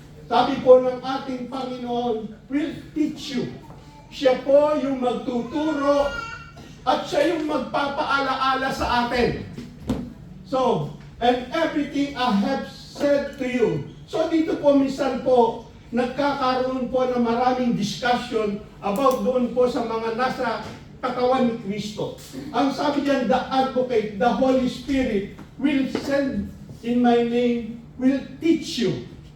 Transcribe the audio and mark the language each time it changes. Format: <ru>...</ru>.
<tl>Sabi po ng ating Panginoon,</tl> <en>will teach you.</en> <tl>Siya po yung magtuturo at siya yung magpapaalaala sa atin.</tl> <en>So, and everything I have said to you.</en> <tl>So dito po minsan po, nagkakaroon po ng maraming discussion about doon po sa mga nasa katawan ni Kristo. Ang sabi diyan,</tl> <en>the advocate, the Holy Spirit will send in my name, will teach you.</en>